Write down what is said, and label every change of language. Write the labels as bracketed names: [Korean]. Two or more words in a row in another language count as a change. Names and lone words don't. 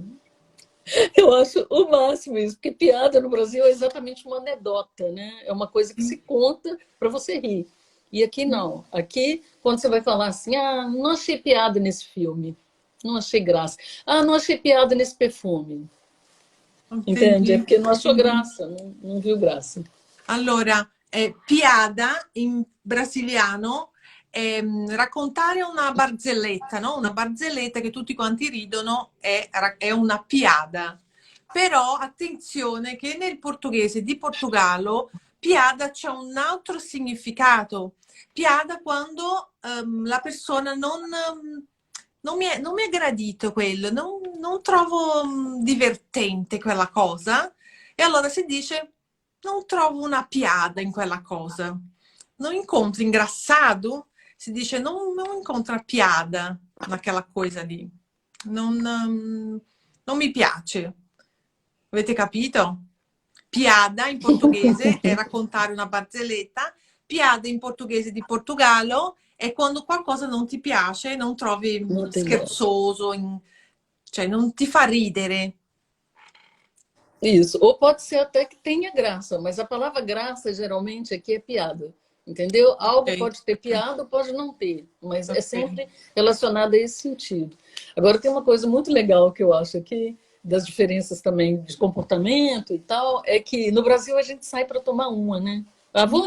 [Portuguese] Eu acho o máximo isso, porque piada no Brasil é exatamente uma anedota, né? É uma coisa que se conta para você rir. E aqui não. Aqui, quando você vai falar assim, ah, não achei piada nesse filme, não achei graça. Ah, não achei piada nesse perfume. Entende? É Entendi. porque não achou graça, não viu graça. [Italian] Allora, piada in brasiliano è raccontare una barzelletta, no? Una barzelletta che tutti quanti ridono è una piada. Però attenzione che nel portoghese di Portogallo piada c'è un altro significato. Piada quando la persona non mi è gradito quello, non trovo divertente quella cosa. E allora si dice non trovo una piada in quella cosa. Non incontro engraçado, si dice non incontro [Portuguese] a piada naquela coisa [Italian] lì. Non mi piace. Avete capito? Piada in portoghese è raccontare una barzelletta, piada in portoghese di Portogallo è quando qualcosa non ti piace, non trovi [Portuguese] Não tem graça. [Italian] scherzoso, cioè non ti fa ridere. [Portuguese] Isso. Ou pode ser até que tenha graça, mas a palavra graça geralmente aqui é piada. Entendeu? Algo Ok, pode ter piada, pode não ter, mas é ok. sempre relacionado a esse sentido. Agora, tem uma coisa muito legal que eu acho aqui, das diferenças também de comportamento e tal, é que no Brasil a gente sai para tomar uma, né?